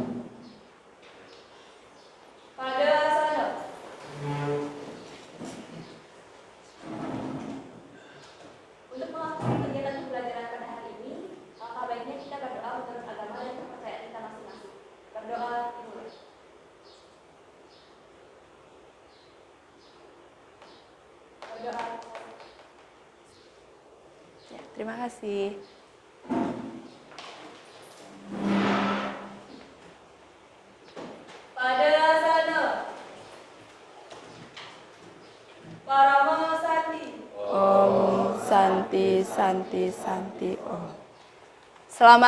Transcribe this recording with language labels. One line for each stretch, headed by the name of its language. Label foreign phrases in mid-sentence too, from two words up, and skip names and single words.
Indonesian: Pada saat untuk mengakhiri kegiatan pembelajaran pada hari ini, alangkah baiknya kita berdoa menurut agama dan kepercayaan kita masing-masing. Berdoa dimulai. Berdoa. Ya, terima kasih.
Sanskrit: Padayasana. Paramo Santi. Om Santi Santi Santi Om.